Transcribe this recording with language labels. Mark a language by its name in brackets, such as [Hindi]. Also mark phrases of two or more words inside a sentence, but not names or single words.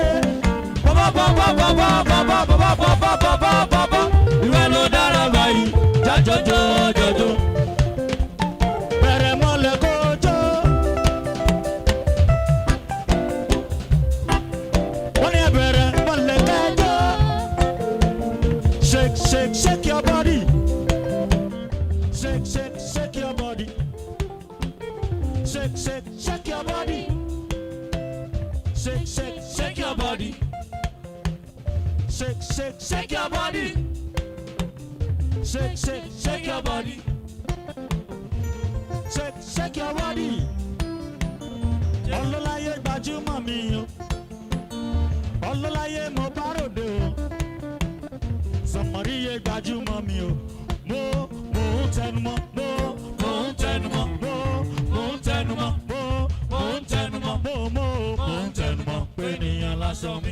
[Yoruba] Bàbá. Ìwọ ló dára báyìí. Jọjọ. Bẹ̀rẹ̀ mọ́lẹ̀ kójó. Wọ́n ní ẹ̀bẹ̀rẹ̀ mọ́lẹ̀ kẹjọ. [English] Shake your body. Shake your body. Shake your body. Shake your body. Shake your body. Shake your body. Shake your body. [Yoruba] Ọlọ́láyé gbajúmọ̀ mi o. Ọlọ́láyé mo bá ròde o. Sọmọríyé gbajúmọ̀ mi o. Mo ń tẹnumọ́. Mo ń tẹnumọ́ pé ènìyàn láṣọ mi.